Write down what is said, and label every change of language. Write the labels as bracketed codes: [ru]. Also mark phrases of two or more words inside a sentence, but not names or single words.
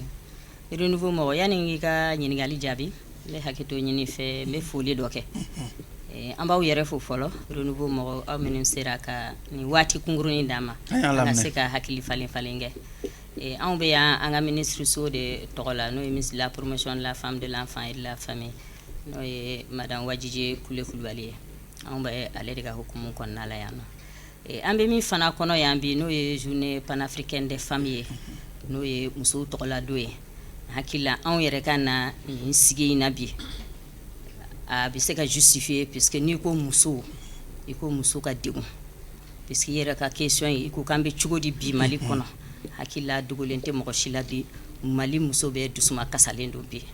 [bm] Renouveau mɔgɔ yani i ka ɲininkali jaabi n bɛ hakɛto ɲini fɛ n bɛ foli dɔ kɛ an b'aw yɛrɛ fo fɔlɔ renouveau mɔgɔ aw minnu sera ka nin waati kunkurunin d'an ma an ka se ka hakili falen falen kɛ anw bɛ yan an ka ministre so de tɔgɔ la n'o ye [fr] ministre de la promotion de la femme de l'enfant et de la famille [bm] n'o ye [fr] madame Wajije Kule Kulibali [bm] ye anw bɛ ale de ka hukumu kɔnɔna la yan nɔ an bɛ min fana kɔnɔ yan bi n'o ye [fr] journée panafricaine des femmes [bm] ye n'o ye musow tɔgɔla don ye hakila anw yɛrɛ ka na nin sigi in na bi a bɛ se ka justifier puisque n'i ko muso i ko muso ka degun puisque i yɛrɛ ka question ye i ko k'an bɛ cogo di bi Mali kɔnɔ hakila dogolen tɛ mɔgɔ si la bi Mali muso bɛ dusuma kasalen don bi